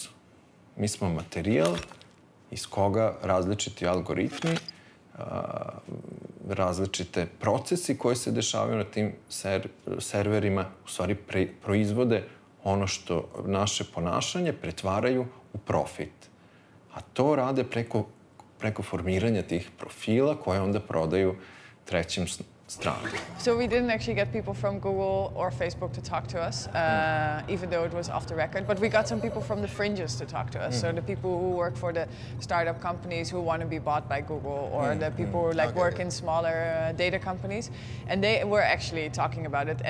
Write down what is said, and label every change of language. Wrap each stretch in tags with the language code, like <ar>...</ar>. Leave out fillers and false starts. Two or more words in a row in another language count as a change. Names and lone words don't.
<sr>Mi smo materijal iz koga različiti algoritmi, različite procesi koji se dešavaju na tim serverima u stvari proizvode ono što naše ponašanje pretvaraju u profit. A to rade preko formiranja tih profila koje onda prodaju trećim stranama.</sr> <en>So we didn't actually get people from Google or Facebook to talk to us, even though it was off the record. But we got some people from the fringes to talk to us. So the people who work for the startup companies who want to be bought by Google, or the people who work in smaller data companies, and they were actually talking about it.</en>